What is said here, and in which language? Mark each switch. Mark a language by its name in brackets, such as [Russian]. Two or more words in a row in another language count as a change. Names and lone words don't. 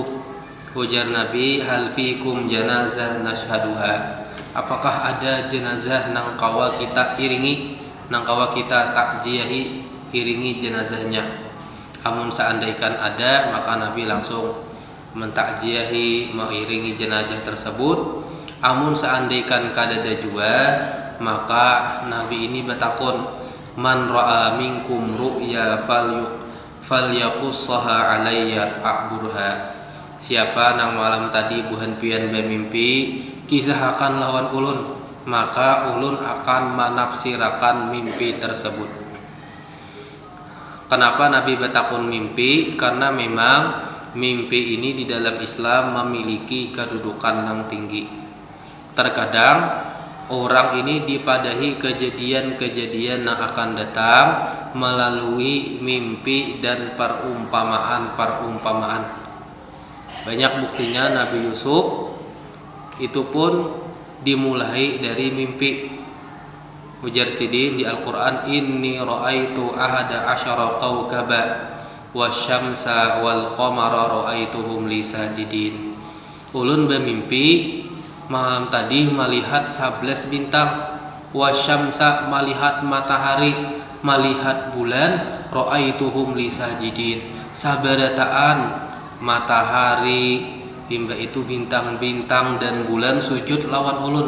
[Banjar] Ujar Nabi, [Arabic] هل فيكم جنازة نشهدها, [Banjar] apakah ada jenazah nang kawa kita iringi, nang kawa kita takjiahi, iringi jenazahnya. Amun seandainya ada, maka Nabi langsung mentakjiahi, mengiringi jenazah tersebut. Amun seandainya kadada juga, maka Nabi ini bertakun, [Arabic] من رأى منكم رؤيا فليقصها علي أعبرها, [Banjar] siapa nang malam tadi buhan pian bermimpi, kisahkan lawan ulun, maka ulun akan menafsirakan mimpi tersebut. Kenapa Nabi bertakun mimpi? Karena memang mimpi ini di dalam Islam memiliki kedudukan yang tinggi. Terkadang orang ini dipadahi kejadian-kejadian yang akan datang melalui mimpi dan perumpamaan. Banyak buktinya Nabi Yusuf itu pun dimulai dari mimpi. Ujar sidin di Al-Quran, [Arabic] إني رأيت أحد عشر كوكبا والشمس والقمر رأيتهم لي ساجدين. [Banjar] Ulun bermimpi malam tadi melihat 11 bintang, wasyamsa melihat matahari, melihat bulan, [Arabic] رأيتهم لي ساجدين, [Banjar] sabarataan matahari, hingga itu bintang-bintang dan bulan sujud lawan ulun.